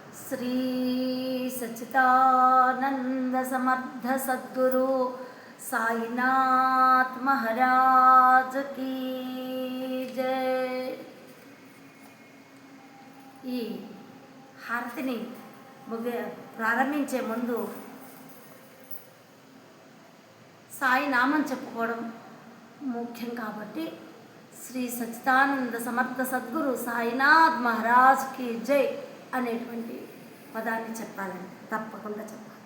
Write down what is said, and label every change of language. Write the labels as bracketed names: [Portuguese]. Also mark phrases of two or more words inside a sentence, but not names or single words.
[Hindi] श्री सच्चिदानंद समर्थ सद्गुरु साईनाथ महाराज की जय। [Telugu] ఈ హారతిని ప్రారంభించే ముందు సాయి నామం చెప్పుకోవడం ముఖ్యం కాబట్టి [Hindi] श्री सच्चिदानंद समर्थ सद्गुरु साईनाथ महाराज की जय [Telugu] అనేటువంటి పదాన్ని చెప్పాలని తప్పకుండా చెప్పాలి.